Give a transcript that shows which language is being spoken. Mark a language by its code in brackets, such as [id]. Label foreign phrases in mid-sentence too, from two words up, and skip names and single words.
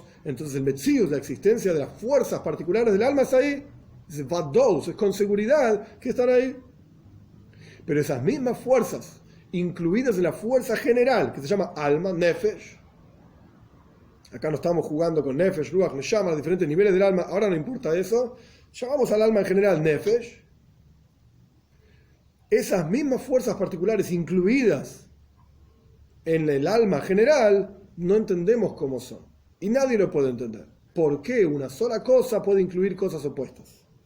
[es] Entonces el Metzius, la existencia de las fuerzas particulares del alma, es ahí. Es Vadous, es con seguridad que están ahí. Pero esas mismas fuerzas, incluidas en la fuerza general, que se llama alma, nefesh, acá no estamos jugando con [he] נפש, רוח, נשמה, [es] los diferentes niveles del alma, ahora no importa eso, llamamos al alma en general nefesh, esas mismas fuerzas particulares incluidas en el alma general, no entendemos cómo son. Y nadie lo puede entender. ¿Por qué una sola cosa puede incluir cosas opuestas?